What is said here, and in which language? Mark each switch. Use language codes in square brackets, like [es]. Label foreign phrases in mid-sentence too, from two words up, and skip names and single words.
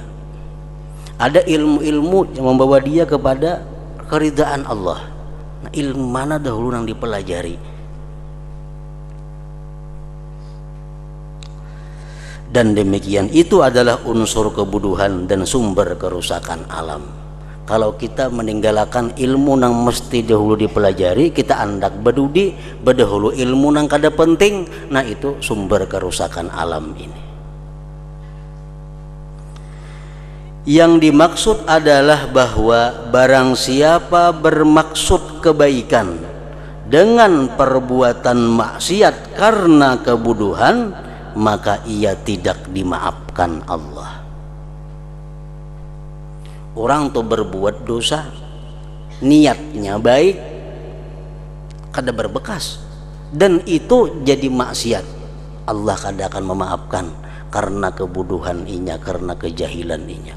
[id] Ada ilmu-ilmu yang membawa dia kepada keridaan Allah. Nah, ilmu mana dahulu yang dipelajari? Dan demikian itu adalah unsur kebodohan dan sumber kerusakan alam. Kalau kita meninggalkan ilmu nang mesti dahulu dipelajari, kita [bjn] andak bedudi bedahulu [id] ilmu nang kada penting, nah itu sumber kerusakan alam ini. Yang dimaksud adalah bahwa barang siapa bermaksud kebaikan dengan perbuatan maksiat karena kebodohan, maka ia tidak dimaafkan Allah. Orang tuh berbuat dosa, niatnya baik, kada berbekas, dan itu jadi maksiat, Allah kada akan memaafkan karena kebodohan inya, karena kejahilan inya.